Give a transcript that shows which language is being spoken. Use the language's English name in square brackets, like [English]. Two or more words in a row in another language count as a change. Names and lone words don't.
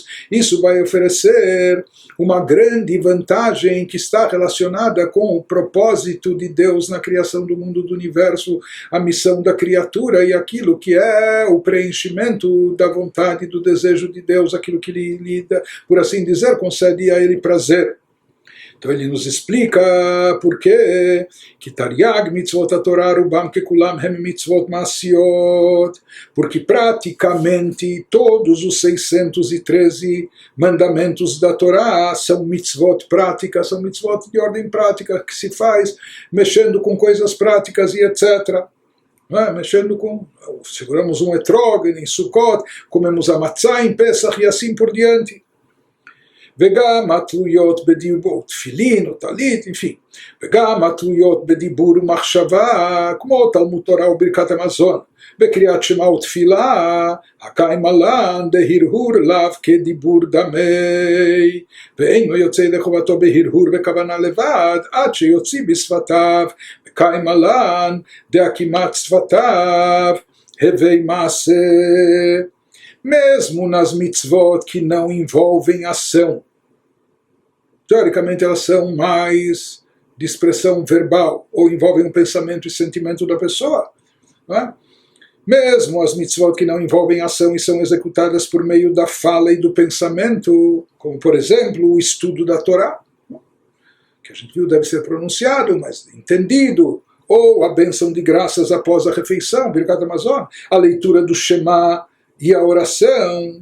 [Portuguese] Isso vai oferecer uma grande vantagem que está relacionada com o propósito de Deus na criação do mundo, do universo, a missão da criatura e aquilo que é o preenchimento da vontade, do desejo de Deus, aquilo que lhe, por assim dizer, concede a ele prazer. Então ele nos explica por que [Hebrew] תרי"ג מצוות התורה רובם ככולם הם מצוות מעשיות, [Portuguese] porque praticamente todos os 613 mandamentos da Torá são mitzvot práticas, são mitzvot de ordem prática que se faz mexendo com coisas práticas e etc. Mexendo com, seguramos um etrog em Sukkot, comemos a matzah em Pesach e assim por diante. [Hebrew] וגם התלויות בדיבור, תפילין או טלית, enfim, וגם התלויות בדיבור ומחשבה, כמו תלמוד תורה וברכת המזון, בקריאת שמע ותפילה, הקיים עלן דהרהור לאו כדיבור דמי, ואינו יוצא לחובתו בהרהור וכוונה לבד, עד שיוציא בשפתיו, וקיים עלן דהקימת שפתיו, הווי מעשה. [Portuguese] Mesmo nas mitzvot que não envolvem ação, teoricamente elas são mais de expressão verbal, ou envolvem um pensamento e sentimento da pessoa. Mesmo as mitzvot que não envolvem ação e são executadas por meio da fala e do pensamento, como por exemplo o estudo da Torá, que a gente viu deve ser pronunciado, mas entendido, ou a bênção de graças após a refeição, Birkat Hamazon, a leitura do Shema e a oração.